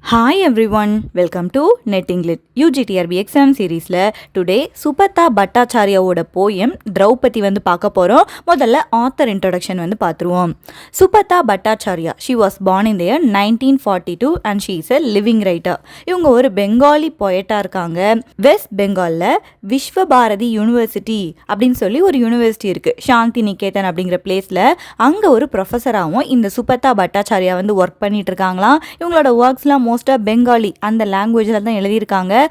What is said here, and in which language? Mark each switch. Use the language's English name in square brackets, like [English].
[English] Hi everyone, welcome to Netting Lit UGTRB exam seriesல today Subhada பட்டாச்சாரியாவோட poem Draupadi [Tamil] பார்க்க போகிறோம். முதல்ல author introduction பார்த்துருவோம். [English] Subhada Bhattacharya she was born in the year 1942 and she is a living writer. [Tamil] இவங்க ஒரு பெங்காலி போயட்டாக இருக்காங்க. West பெங்காலில் Visva Bharati university அப்படின்னு சொல்லி ஒரு யூனிவர்சிட்டி இருக்குது, சாந்தி நிகேதன் அப்படிங்கிற பிளேஸில். அங்கே ஒரு ப்ரொஃபஸராகவும் இந்த சுபதா பட்டாச்சாரியா ஒர்க் பண்ணிட்டு இருக்காங்களாம். இவங்களோட ஒர்க்ஸ்லாம் மோஸ்ட்டாக பெங்காலி அந்த லாங்குவேஜில் தான் எழுதியிருக்காங்க.